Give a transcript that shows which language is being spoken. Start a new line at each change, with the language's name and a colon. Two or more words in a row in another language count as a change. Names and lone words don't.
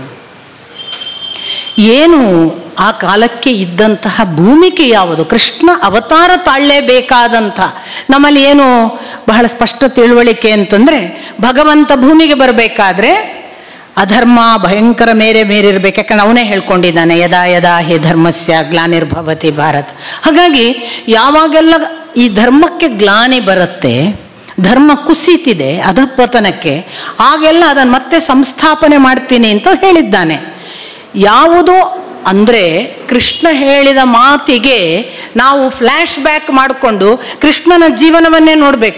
Kannada: ಏನು ಆ ಕಾಲಕ್ಕೆ ಇದ್ದಂತಹ ಭೂಮಿಕೆ ಯಾವುದು? ಕೃಷ್ಣ ಅವತಾರ ತಾಳಲೇಬೇಕಾದಂಥ, ನಮ್ಮಲ್ಲಿ ಏನು ಬಹಳ ಸ್ಪಷ್ಟ ತಿಳುವಳಿಕೆ ಅಂತಂದ್ರೆ, ಭಗವಂತ ಭೂಮಿಗೆ ಬರಬೇಕಾದ್ರೆ ಅಧರ್ಮ ಭಯಂಕರ ಮೇರಿರ್ಬೇಕು. ಯಾಕಂದ್ರೆ ಅವನೇ ಹೇಳ್ಕೊಂಡಿದ್ದಾನೆ,
Sanskrit: ಯದಾ ಯದಾ ಹಿ ಧರ್ಮಸ್ಯ ಗ್ಲಾನಿರ್ಭವತಿ ಭಾರತ.
Kannada: ಹಾಗಾಗಿ ಯಾವಾಗೆಲ್ಲ ಈ ಧರ್ಮಕ್ಕೆ ಗ್ಲಾನಿ ಬರುತ್ತೆ, ಧರ್ಮ ಕುಸಿತಿದೆ ಅಧಪತನಕ್ಕೆ, ಆಗೆಲ್ಲ ಅದನ್ನು ಮತ್ತೆ ಸಂಸ್ಥಾಪನೆ ಮಾಡ್ತೀನಿ ಅಂತ ಹೇಳಿದ್ದಾನೆ. ಯಾವುದು ಅಂದರೆ ಕೃಷ್ಣ ಹೇಳಿದ ಮಾತಿಗೆ ನಾವು
English: flash back
Kannada: ಮಾಡಿಕೊಂಡು ಕೃಷ್ಣನ ಜೀವನವನ್ನೇ ನೋಡಬೇಕು.